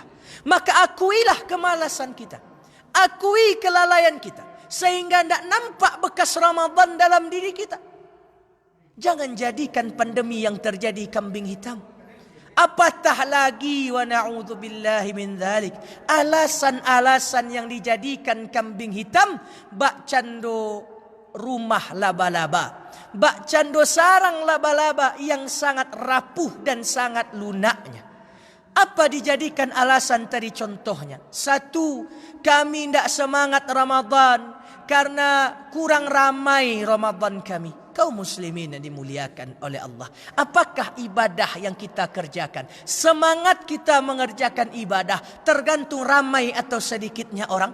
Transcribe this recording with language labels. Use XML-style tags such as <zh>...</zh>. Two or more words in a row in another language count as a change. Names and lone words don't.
<id>Maka akuilah kemalasan kita, akui kelalaian kita, sehingga tidak nampak bekas Ramadan dalam diri kita. Jangan jadikan pandemi yang terjadi kambing hitam. Apatah lagi</id> <ar>ونعوذ بالله من ذلك,</ar> <id>alasan-alasan yang dijadikan kambing hitam,</id> <min>bak cando</min> <id>rumah laba-laba,</id> <min>bak cando</min> <id>sarang laba-laba yang sangat rapuh dan sangat lunaknya. Apa dijadikan alasan tadi contohnya? Satu, kami tidak semangat Ramadan karena kurang ramai Ramadan kami. Kaum muslimin yang dimuliakan oleh Allah, apakah ibadah yang kita kerjakan, semangat kita mengerjakan ibadah tergantung ramai atau sedikitnya orang?</id>